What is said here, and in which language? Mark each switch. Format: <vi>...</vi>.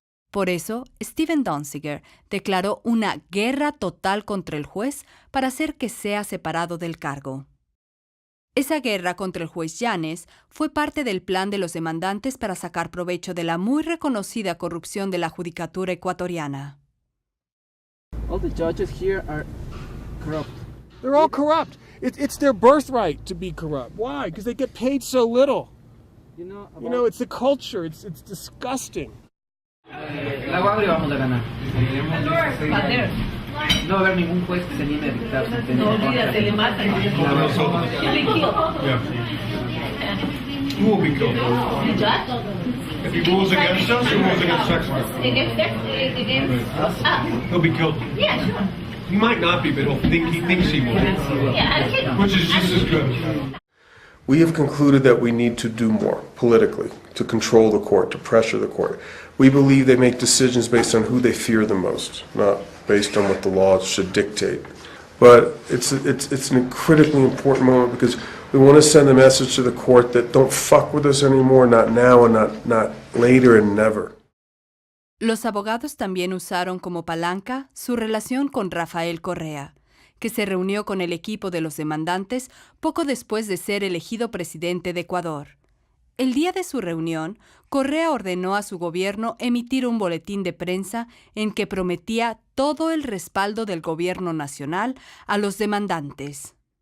<es>Por eso, Steven Donziger declaró una guerra total contra el juez para hacer que sea separado del cargo. Esa guerra contra el juez Llanes fue parte del plan de los demandantes para sacar provecho de la muy reconocida corrupción de la judicatura ecuatoriana.</es> <en>All the judges here are corrupt. They're all corrupt. It's their birthright to be corrupt. Why? Because they get paid so little. You know, it's the culture. It's disgusting.</en> <es>La Guagre vamos a ganar. No va a haber ningún juez que se niegue a dictar sentencia. No, olvídate, le matan.</es> <en>Who will be killed? The judge? If he rules against us, he rules against sex offenders. Against us? He'll be killed. Yeah, sure. He might not be, but he thinks he will. Yeah, Which is just as good. We have concluded that we need to do more politically to control the court, to pressure the court. We believe they make decisions based on who they fear the most, not based on what the law should dictate. But it's a critically important moment because we want to send a message to the court that don't fuck with us anymore, not now and not later and never.</en> <es>Los abogados también usaron como palanca su relación con Rafael Correa, que se reunió con el equipo de los demandantes poco después de ser elegido presidente de Ecuador. El día de su reunión, Correa ordenó a su gobierno emitir un boletín de prensa en que prometía todo el respaldo del gobierno nacional a los demandantes.</es>